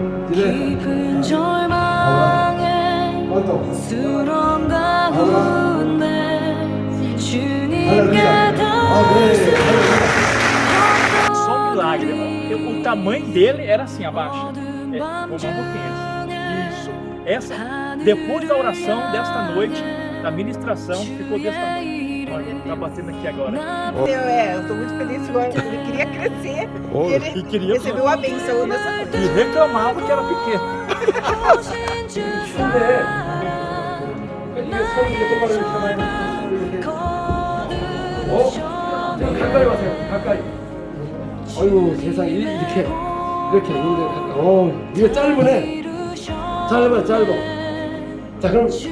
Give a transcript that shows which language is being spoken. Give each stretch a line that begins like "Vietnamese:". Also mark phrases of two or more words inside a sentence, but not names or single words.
Korean: 깊은 절망에 수렁 가운데 주님께
Portuguese: Só um milagre. O tamanho dele era assim, abaixo. Vou um pouquinho. Isso. Essa, depois da oração desta noite, da ministração, ficou desse tamanho. Olha, tá batendo aqui agora. Eu tô muito feliz agora. Ele queria crescer e ele E queria recebeu a benção nessa noite. E reclamava que era pequeno.
Korean: 가까이 와세요. 가까이. 아이고 세상에 이렇게 있는데 가까이. 이거 짧으네. 짧아. 자 그럼.